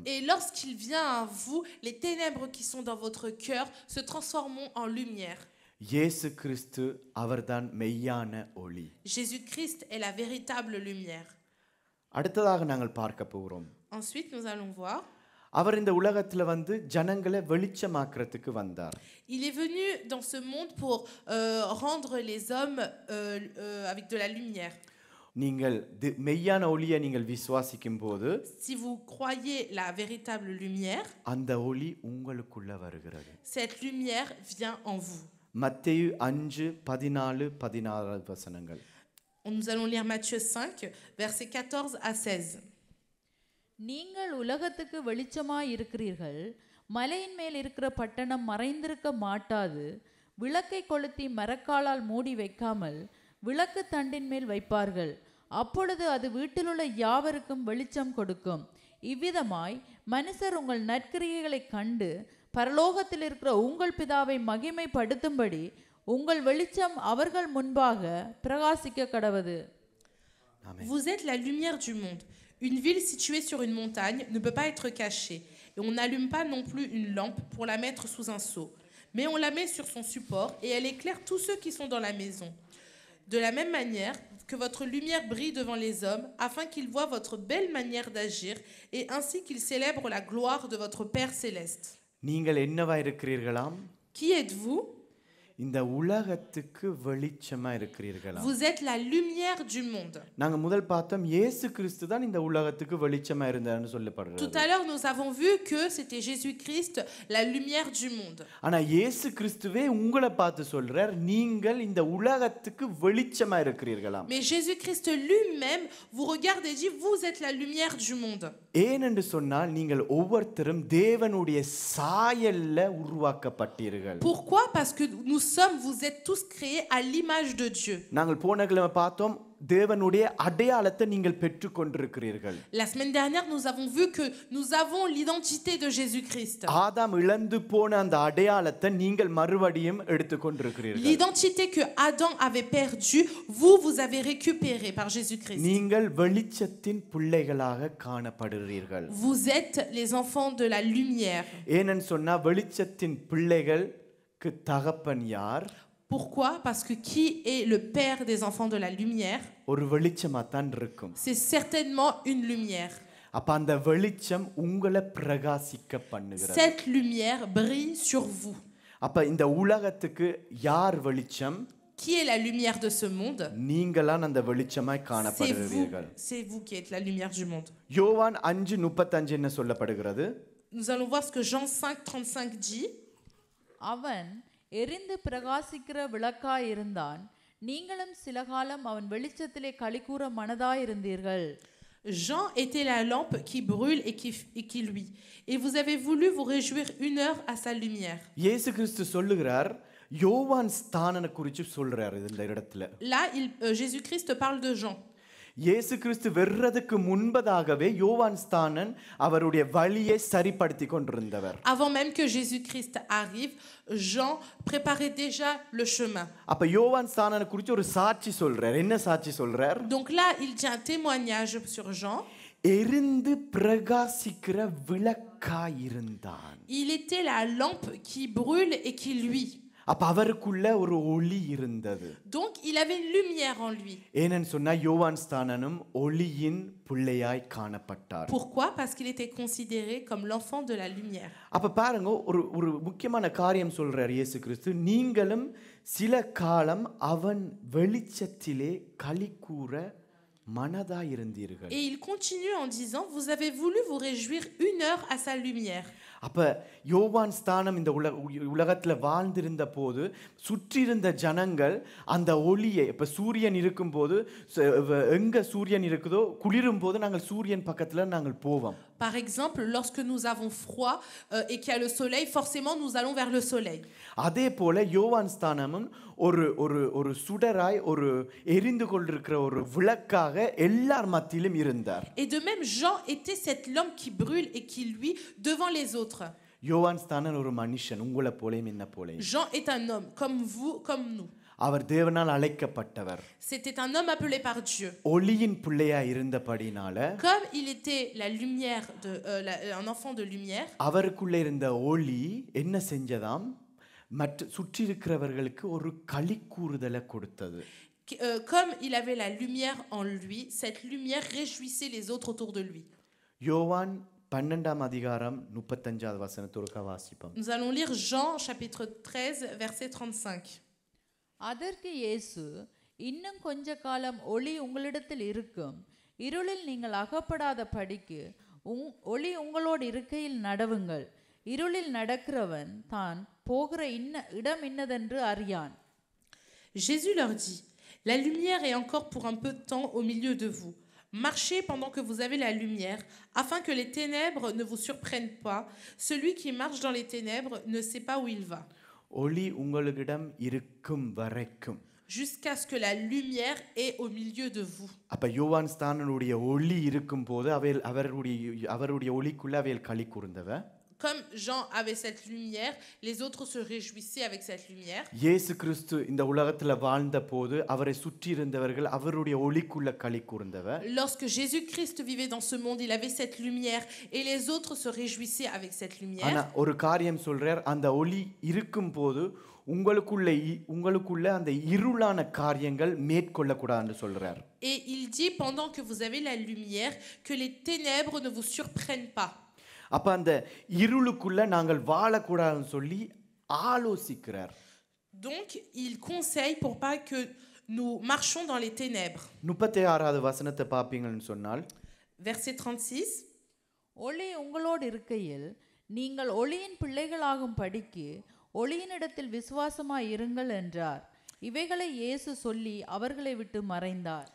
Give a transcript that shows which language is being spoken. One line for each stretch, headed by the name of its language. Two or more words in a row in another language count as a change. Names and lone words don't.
French: Et lorsqu'il vient à vous, les ténèbres qui sont dans votre cœur se transformeront en lumière.
Tamil: இயேசு கிறிஸ்து அவர்தான் மெய்யான ஒளி.
French: Jésus-Christ est la véritable lumière.
Tamil: அடுத்ததாக நாங்கள் பார்க்க போகிறோம்.
French: Ensuite, nous allons voir.
Tamil: அவர் இந்த உலகத்துல வந்து ஜனங்களை வெளிச்சமாக்குறதுக்கு வந்தார்.
French: Il est venu dans ce monde pour rendre les hommes avec de la lumière.
Tamil: நீங்கள் மெய்யான ஒளியை நீங்கள் விசுவாசிக்கும் போது,
French: Si vous croyez la véritable lumière,
Tamil: அந்த ஒளி உங்களுக்குள்ள வருகிறது.
French: cette lumière vient en vous.
Tamil: மத்தேயு 5:14-16 வசனங்கள்.
French: Nous allons lire Matthieu 5, versets 14 à 16.
Tamil: நீங்கள் உலகத்துக்கு வெளிச்சமாய் இருக்கிறீர்கள். மலையின் மேல் இருக்கிற பட்டணம் மறைந்திருக்க மாட்டாது. விளக்கை கொளுத்தி மரக்காலால் மூடி வைக்காமல் விளக்கு தண்டின் மேல் வைப்பார்கள். அப்பொழுது அது வீட்டிலுள்ள யாவருக்கும் வெளிச்சம் கொடுக்கும். இவ்விதமாய் மனுஷர் உங்கள் நற்கிரியைகளை கண்டு பரலோகத்தில் இருக்கிற உங்கள் பிதாவை மகிமைப்படுத்தும்படி உங்கள் வெளிச்சம் அவர்கள் முன்பாக பிரகாசிக்க கடவது.
French: Vous êtes la lumière du monde. Une ville située sur une montagne ne peut pas être cachée, et on n'allume pas non plus une lampe pour la mettre sous un seau, mais on la met sur son support et elle éclaire tous ceux qui sont dans la maison. De la même manière, que votre lumière brille devant les hommes, afin qu'ils voient votre belle manière d'agir, et ainsi qu'ils célèbrent la gloire de votre Père céleste.
Tamil: நீங்கள் என்னவா இருக்கிறீர்களாம்?
French: Qui êtes-vous?
Tamil: இந்த உலகத்துக்கு வெளிச்சமா இருக்கிறீர்களா?
French: Vous êtes la lumière du monde.
Tamil: நாங்க முதல் பார்த்தோம் இயேசு கிறிஸ்து தான் இந்த உலகத்துக்கு வெளிச்சமா இருந்தார்னு சொல்லப்படுகிறது.
French: Tout à l'heure nous avons vu que c'était Jésus-Christ la lumière du monde.
Tamil: ஆனா இயேசு கிறிஸ்துவே உங்களை பார்த்து சொல்றார், நீங்கள் இந்த உலகத்துக்கு வெளிச்சமா இருக்கிறீர்களாம்.
French: Mais Jésus-Christ lui-même vous regarde et dit vous êtes la lumière du monde.
Tamil: ஏனென்று சொன்னால் நீங்கள் ஒவ்வொருத்தரும் தேவனுடைய சாயல்ல உருவாக்கப்பட்டீர்கள்.
French: Pourquoi? Parce que vous êtes tous créés à l'image de Dieu.
Tamil: நாங்கள் போன கிழமை பார்த்தோம் தேவனுடைய அடையாளத்தை நீங்கள் பெற்றுக் கொண்டிருக்கிறீர்கள்.
French: La semaine dernière nous avons vu que nous avons l'identité de Jésus-Christ.
Tamil: ஆதாம் இழந்து போன அந்த அடையாளத்தை நீங்கள் மறுபடியும் எடுத்துக் கொண்டிருக்கிறீர்கள்.
French: L'identité que Adam avait perdue, vous avez récupéré par Jésus-Christ.
Tamil: நீங்கள் வெளிச்சத்தின் பிள்ளைகளாக காணப்படுகிறீர்கள்.
French: Vous êtes les enfants de la lumière.
Tamil: ஏனென்னு சொன்னா வெளிச்சத்தின் பிள்ளைகளுக்கு தகப்பன் யார்?
French: Pourquoi? Parce que qui est le père des enfants de la lumière?
Tamil: ஒரு வெளிச்சமா தான் இருக்கும்.
French: C'est certainement une lumière.
Tamil: அப்ப அந்த வெளிச்சம் உங்களை பிரகாசிக்க பண்ணுகிறது.
French: Cette lumière brille sur vous.
Tamil: அப்ப இந்த உலகத்துக்கு யார் வெளிச்சம்?
French: Qui est la lumière de ce monde?
Tamil: நீங்களாம் அந்த வெளிச்சமாய் காணப்படுகிறீர்கள்.
French: C'est vous qui êtes la lumière du monde.
Tamil: யோவான் 5:35 என்ன சொல்லப்படுகிறது?
French: Nous allons voir ce que Jean 5:35 dit.
Tamil: அவன் எரிந்து பிரகாசிக்கிற விளக்காய் இருந்தான். நீங்களும் சில காலம் அவன் வெளிச்சத்திலே களிகூற மனதாயிருந்தீர்கள்.
French: Jean était la lampe qui brûle et qui luit. Et vous avez voulu vous réjouir une heure à sa lumière.
Tamil: இயேசு கிறிஸ்து சொல்லுகிறார், யோவான் ஸ்தானனை குறித்து சொல்றார் இந்த இடத்துல.
French: Là, Jésus-Christ parle de Jean.
Tamil: இயேசு கிறிஸ்து வர்றதுக்கு முன்பதாகவே யோவான் ஸ்தானன் அவருடைய வழியை சரிப்படுத்தி கொண்டிருந்தவர்.
French: Avant même que Jésus-Christ arrive, Jean préparait déjà le chemin.
Tamil: அப்ப யோவான் ஸ்தானனை குறித்து ஒரு சாட்சி சொல்றார். என்ன சாட்சி சொல்றார்?
French: Donc là, il dit un témoignage sur Jean.
Tamil: எரிந்து பிரகாசிக்கிற விளக்காய் இருந்தான்.
French: Il était la lampe qui brûle et qui luit.
Tamil: அப்ப அவருக்குள்ள ஒரு ஒளி இருந்தது.
French: Donc il avait une lumière en lui.
Tamil: ஏனென்னு சொன்னா யோவான் ஸ்தானனும் ஒளியின் பிள்ளையாய் காணப்பட்டார்.
French: Pourquoi? Parce qu'il était considéré comme l'enfant de la lumière.
Tamil: அப்ப பாருங்க, ஒரு முக்கியமான காரியம் சொல்றார் இயேசு கிறிஸ்து, நீங்களும் சில காலம் அவன் வெளிச்சத்திலே களிகூற மனதாய் இருந்தீர்கள்.
French: Et il continue en disant, vous avez voulu vous réjouir 1 heure à sa lumière.
Tamil: அப்ப யோவான் ஸ்தானம் இந்த உலகத்துல வாழ்ந்திருந்த போது சுற்றி இருந்த ஜனங்கள் அந்த ஒளியை, இப்ப சூரியன் இருக்கும்போது எங்க சூரியன் இருக்குதோ குளிரும் போது நாங்கள் சூரியன் பக்கத்துல நாங்கள் போவோம்.
French: Par exemple, lorsque nous avons froid et qu'il y a le soleil, forcément nous allons vers le soleil.
Tamil: அதே போல யோவான் ஸ்தானமும் ஒரு சுடராய், ஒரு எரிந்து கொண்டிருக்கிற ஒரு விளக்காக எல்லார் மத்தியிலும் இருந்தார்.
French: Et de même, Jean était cette lampe qui brûle et qui luit devant les autres.
Tamil: யோவான் ஸ்தானன் ஒரு மனுஷன், உங்களை போலேயும் என்ன போலேயும்.
French: Jean est un homme comme vous, comme nous.
Tamil: அவர் தேவனால் அழைக்கப்பட்டவர்.
French: C'était un homme appelé par Dieu.
Tamil: ஒளியின் பிள்ளையா இருந்தபடினால,
French: Comme il était la lumière un enfant de lumière,
Tamil: அவருக்குள்ள இருந்த ஒளி என்ன செஞ்சதாம், மற்ற சுற்றி இருக்கிறவர்களுக்கு ஒரு களிக்கூறுதலை கொடுத்தது.
French: Comme il avait la lumière en lui, cette lumière réjouissait les autres autour de lui.
Tamil: யோவான் 12ஆம் அதிகாரம் 35வது வசனத்தோடு வாசிப்போம்.
French: Nous allons lire Jean chapitre 13 verset 35.
Tamil: அதற்கு இயேசு, இன்னும் கொஞ்ச காலம் ஒளி உங்களிடத்தில் இருக்கும், இருளில் நீங்கள் அகப்படாத படிக்கு ஒளி உங்களோடு இருக்கையில் நடவுங்கள். இருளில் நடக்கிறவன் தான் போகிற இடம் இன்னதென்று அறியான்.
French: Jésus leur dit, la lumière est encore pour un peu de temps au milieu de vous. Marchez pendant que vous avez la lumière, afin que les ténèbres ne vous surprennent pas. Celui qui marche dans les ténèbres ne sait pas où il va.
Tamil: ஒளி உங்களிடம் இருக்கும் வரைக்கும்,
French: jusqu'à ce que la lumière est au milieu de vous.
Tamil: அப்ப யோவான் ஸ்தானனுடைய ஒளி இருக்கும்போது அவருடைய ஒளிக்குள்ள அவைகள் களி கூர்ந்தவ.
French: Comme Jean avait cette lumière, les autres se réjouissaient avec cette lumière.
Tamil: இயேசு கிறிஸ்து இந்த உலகத்துல வாழ்ந்த போது அவரை சுற்றி இருந்தவர்கள் அவருடைய ஒளிக்குள்ள களி கூர்ந்தவர்.
French: Lorsque Jésus-Christ vivait dans ce monde, il avait cette lumière et les autres se réjouissaient avec cette lumière.
Tamil: ஆனா ஒரு காரியம் சொல்றார், அந்த ஒளி இருக்கும்போது உங்களுக்குள்ள அந்த இருளான காரியங்கள் மேற்கொள்ள கூடாதுன்னு சொல்றார்.
French: Et il dit, pendant que vous avez la lumière, que les ténèbres ne vous surprennent pas.
Tamil: அப்ப அந்த இருளுக்குள்ள நாங்கள் வாழக்கூடாதுன்னு சொல்லி ஆலோசிக்கிறார்.
French: Donc il conseille pour pas que nous marchions dans les ténèbres.
Tamil: 36வது வசனத்தை பாப்பீங்கன்னு சொன்னால்,
French: verset 36,
Tamil: ஒளி உங்களோடு இருக்கையில் நீங்கள் ஒளியின் பிள்ளைகளாகும் படிக்கு ஒளியினிடத்தில் விசுவாசமாய் இருங்கள் என்றார். இவைகளை இயேசு சொல்லி அவர்களை விட்டு மறைந்தார்.